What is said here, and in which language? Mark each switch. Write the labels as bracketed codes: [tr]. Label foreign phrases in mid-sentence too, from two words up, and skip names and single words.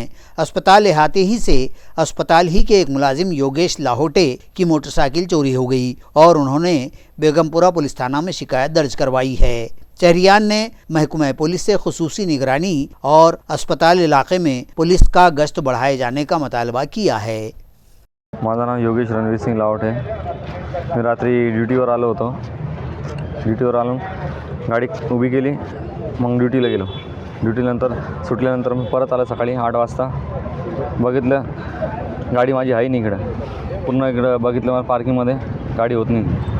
[ur] اسپتال احاطے ہی سے اسپتال ہی کے ایک ملازم یوگیش لاہوٹے کی موٹر سائیکل چوری ہو گئی اور انہوں نے بیگم پورہ پولیس تھانہ میں شکایت درج کروائی ہے۔ شہریان نے محکمہ پولیس سے خصوصی نگرانی اور اسپتال علاقے میں پولیس کا گشت بڑھائے جانے کا مطالبہ کیا ہے۔ [mr] माझं नाव योगेश रणवीर सिंग लावट आहे। मी रात्री ड्युटीवर आलो होतो। ड्युटीवर आलो, गाडी उभी केली, मग ड्युटीला गेलो। ड्युटीनंतर सुटल्यानंतर मी परत आलो सकाळी 8 वाजता। बघितलं गाडी माझी आहे नाही इकडं, पुन्हा इकडं बघितलं मला पार्किंगमध्ये गाडी होत नाही।